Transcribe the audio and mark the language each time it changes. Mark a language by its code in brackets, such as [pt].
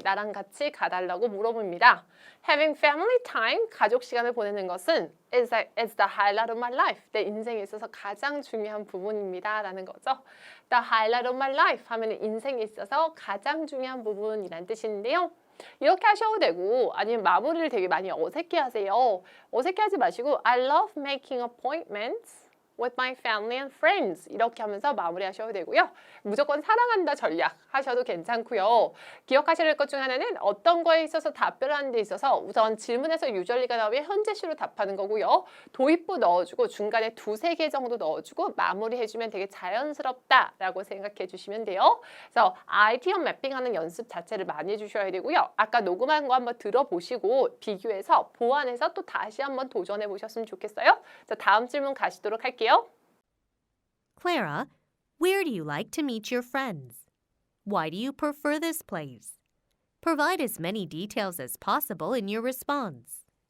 [ko] 나랑 같이 가달라고 물어봅니다. [en] Having family time, [ko] 가족 시간을 보내는 것은 [en] is the highlight of my life. [ko] 내 인생에 있어서 가장 중요한 부분입니다. 라는 거죠. [en] The highlight of my life [ko] 하면 인생에 있어서 가장 중요한 부분이란 뜻인데요. 이렇게 하셔도 되고 아니면 마무리를 되게 많이 어색해 하세요. 어색해 하지 마시고 [en] I love making appointments with my family and friends [ko] 이렇게 하면서 마무리하셔도 되고요. 무조건 사랑한다 전략 하셔도 괜찮고요. 기억하셔야 될 것 중 하나는 어떤 거에 있어서 답변하는 데 있어서 우선 질문에서 유절리가 나오면 현재시로 답하는 거고요. 도입부 넣어주고 중간에 두세 개 정도 넣어주고 마무리해주면 되게 자연스럽다라고 생각해 주시면 돼요. 그래서 아이디어 매핑하는 연습 자체를 많이 해주셔야 되고요. 아까 녹음한 거 한번 들어보시고 비교해서 보완해서 또 다시 한번 도전해 보셨으면 좋겠어요. 자, 다음 질문 가시도록 할게요. [en] Clara, where do you like to meet your friends? Why do you prefer this place? Provide as many details as possible in your response.